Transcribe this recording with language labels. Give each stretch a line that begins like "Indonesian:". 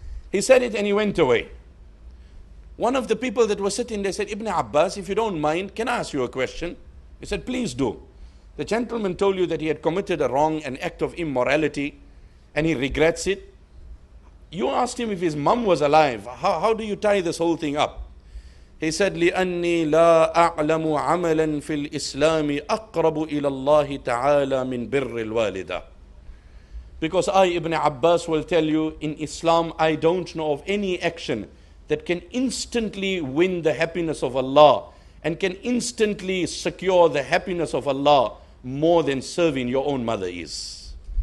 English: He said it and he went away. One of the people that was sitting there said, Ibn Abbas, if you don't mind, can I ask you a question? He said, please do. The gentleman told you that he had committed a wrong, an act of immorality, and he regrets it. You asked him if his mum was alive. How do you tie this whole thing up? He said,
Arabic: لِأَنِّي لَا أَعْلَمُ عَمَلًا فِي الْإِسْلَامِ أَقْرَبُ إِلَى اللَّهِ تَعَالَى مِنْ بِرِّ الْوَالِدَةِ.
English: Because I, Ibn Abbas, will tell you, in Islam, I don't know of any action that can instantly win the happiness of Allah and can instantly secure the happiness of Allah more than serving your own mother is.